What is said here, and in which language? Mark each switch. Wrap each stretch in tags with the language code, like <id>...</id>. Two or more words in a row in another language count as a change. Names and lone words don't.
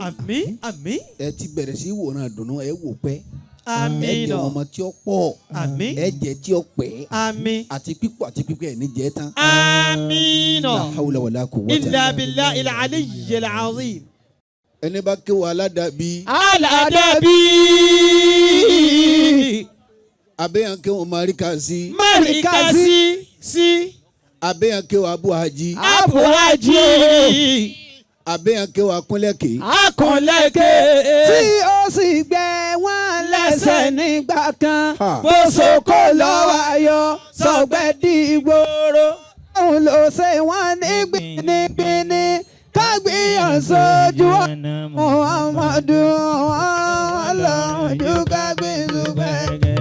<yo>Àmín. Àmín. ẹ ti bẹ̀rẹ̀ sí wòran dùnú ẹ wò pẹ́. Àmín. ẹ jẹ ọmọ tí ó pọ̀. Àmín. ẹ jẹ tí ó pẹ́. Àmín. àti pípẹ́ ẹ ní jẹ tán. Àmín.</yo> <ar>لا حول ولا قوة. إلا بالله العلي العظيم.</ar> <yo>ẹni bá kéwà aládàbí. Aladabi. abẹ́yàn kéwà marikasi. Marikasi. Si. abẹ́yàn kéwà abuhaji. Abu Haji. abẹ́yàn kéwà kúnlẹ̀kì. Akànlẹ̀kẹ̀. tí ó sì gbẹ wọ́n lẹ́sẹ̀ nígbà kan. Ha. bó soko lọ́wọ́ ayọ̀ sọ̀gbẹ́ dìgbòrò. òun ló ṣe wọ́n ní gbinigbini kágbìyàn sójú ọ̀nà Muhammadu ọlọ́run kágbìyàn.</yo>